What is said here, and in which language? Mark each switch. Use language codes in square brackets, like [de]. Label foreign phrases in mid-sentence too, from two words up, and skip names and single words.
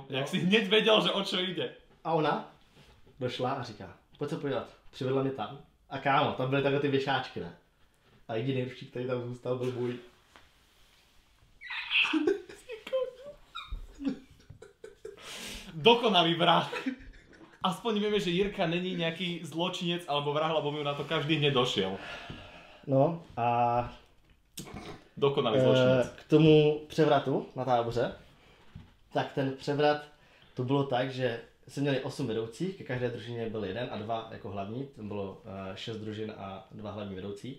[cs] Jak jsi hned věděl, že o čo jde? A ona došla a říká, pojď se podívat, přivedla mě tam. A kámo, tam byly takové ty věšáčky, ne? A jediný ručník, který tam zůstal, byl můj. Dokonalý vrah. [sk] Aspoň vieme, že Jirka není nejaký zločinec alebo vrah, lebo mi na to každý hneď došiel. No a... [cs] Dokonalý zločinec. K tomu převratu na táboře, tak ten převrat to bylo tak, že jsme měli 8 vedoucích, ke každé družině byl 1 a 2 jako hlavní, tam bylo 6 družin a 2 hlavní vedoucí.